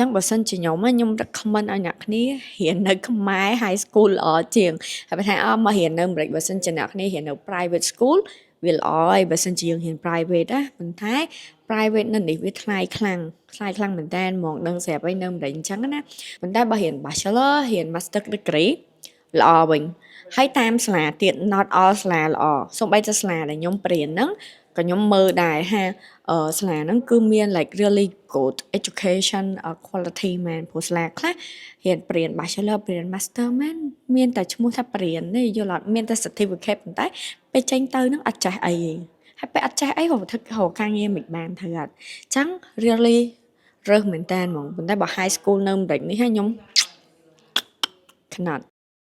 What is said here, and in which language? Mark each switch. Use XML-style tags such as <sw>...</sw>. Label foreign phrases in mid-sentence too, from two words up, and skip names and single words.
<km>ងបើសិនជាខ្ញុំ recommend ឲ្យអ្នកគ្នារៀននៅខ្មែរ</km> <en>high school</en> <km>ល្អជាងហើយបើថាមករៀននៅអាមេរិកបើសិនជាអ្នកគ្នារៀននៅ</km> <en>private school</en> <km>វាល្អហើយបើសិនជាយើងរៀន private ណាប៉ុន្តែ private នៅនេះវាថ្លៃខ្លាំងមែនតើហ្មងដឹងស្រាប់ហើយនៅអាមេរិកអញ្ចឹងណាប៉ុន្តែបើរៀន bachelor រៀន</km> <en>master degree</en> <km>ល្អវិញ ហើយតាមសាលាទៀត</km> <en>not all</en> <km>សាលាល្អសូម្បីតែសាលាដែលខ្ញុំព្រៀនហ្នឹងក៏ខ្ញុំមើលដែរថាសាលាហ្នឹងគឺមាន</km> <en>like really good education quality</en> <km>មែនព្រោះសាលាខ្លះរៀនព្រៀន bachelor ព្រៀន master មែនមានតែឈ្មោះថាព្រៀនទេយល់អត់មានតែ certificate ប៉ុន្តែពេលចេញទៅហ្នឹងអត់ចេះអីទេហើយពេលអត់ចេះអីរកការងារមិនបានធ្វើអត់អញ្ចឹង really រើសមែនតើហ្មងប៉ុន្តែបើ</km> <en>high school</en> <km>នៅអាមេរិកនេះខ្ញុំខ្នាត</km>